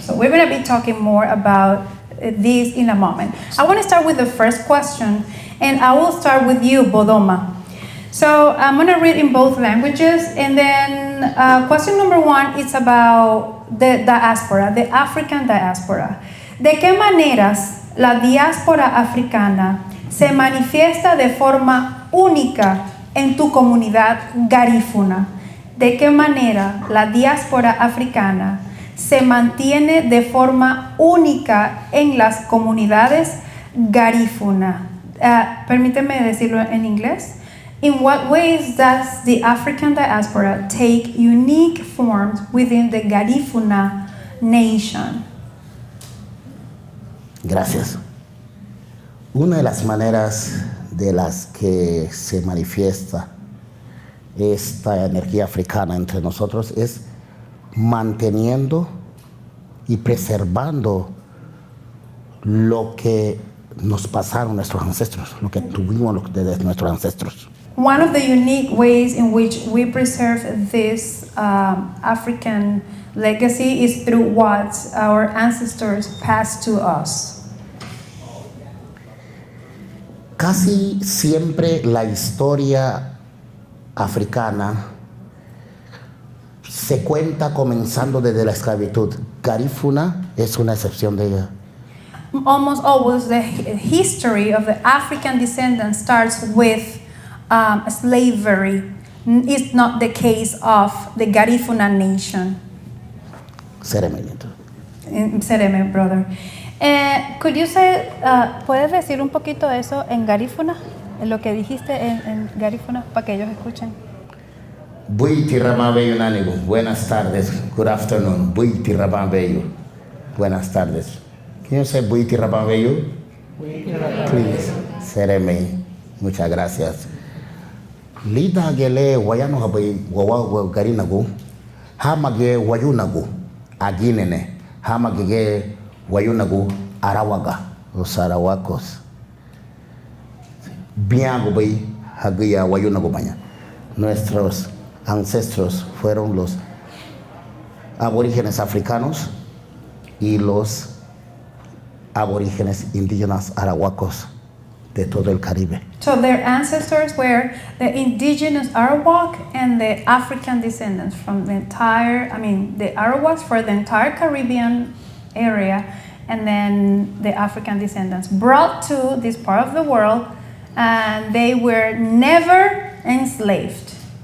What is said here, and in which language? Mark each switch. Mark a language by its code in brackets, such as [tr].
[en] So we're going to be talking more about this in a moment. I want to start with the first question, and I will start with you, Bodoma. So I'm going to read in both languages, and then question number one is about the diaspora, the African diaspora. [es] ¿De qué maneras la diáspora africana se manifiesta de forma única en tu comunidad garífuna? ¿De qué manera la diáspora africana se mantiene de forma única en las comunidades garífuna. Permíteme decirlo en inglés. [en] In what ways does the African diaspora take unique forms within the Garifuna nation? [es] Gracias. Una de las maneras de las que se manifiesta esta energía africana entre nosotros es manteniendo y preservando lo que nos pasaron nuestros ancestros, lo que tuvimos de nuestros ancestros. [en] One of the unique ways in which we preserve this African legacy is through what our ancestors passed to us. [es] Casi siempre la historia africana se cuenta comenzando desde la esclavitud. Garifuna es una excepción de ella. [en] Almost always the history of the African descendant starts with slavery. It's not the case of the Garifuna nation. [cab] Sereme. [en] Sereme, brother. Could you say, [es] ¿puedes decir un poquito de eso en Garifuna? Lo que dijiste en Garifuna para que ellos escuchen. [cab] Buiti Ramabeyo Nanigo. [es] Buenas tardes. [en] Good afternoon. [cab] Buiti Ramabeyo. [es] Buenas tardes. [en] Can you say [cab] Buiti Ramabeyo? Please. Sereme. [es] Muchas gracias. [cab] Lida gele wayano habai wawa garinago. Hamage wayunago. Aginene. Hamage wayunago arawaga. [es] Los arawacos. [cab] Biago bai hagia wayunago baña. [es] Nuestros ancestros fueron los aborígenes africanos y los aborígenes indígenas arahuacos de todo el Caribe. [en] So their ancestors were the indigenous Arawak and the African descendants from the entire, the Arawaks for the entire Caribbean area, and then the African descendants brought to this part of the world, and they were never enslaved.